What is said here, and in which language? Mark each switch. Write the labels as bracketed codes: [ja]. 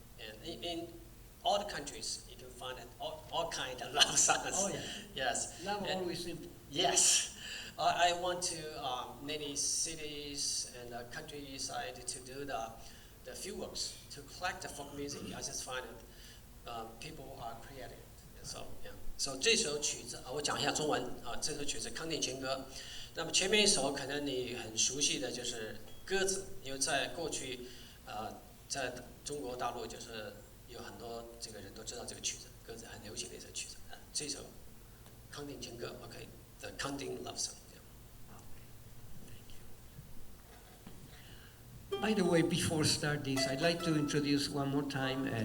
[en] And in all the countries, you can find it, all kind of love songs. Oh, yeah. Yes. Love And- always simple. Yes. I went to many cities and countryside to do the field works, to collect the folk music. I just find it, people are creative. So, yeah. [zh] So 这首曲子我讲一下中文这首曲子《康定情歌》。那么前面一首可能你很熟悉的就是鸽子，因为在过去，在中国大陆就是有很多这个人都知道这个曲子，鸽子很流行的一首曲子。这首《康定情歌》，OK，The Kangding Love Song。 [en] By the way, before start this, I'd like to introduce one more time.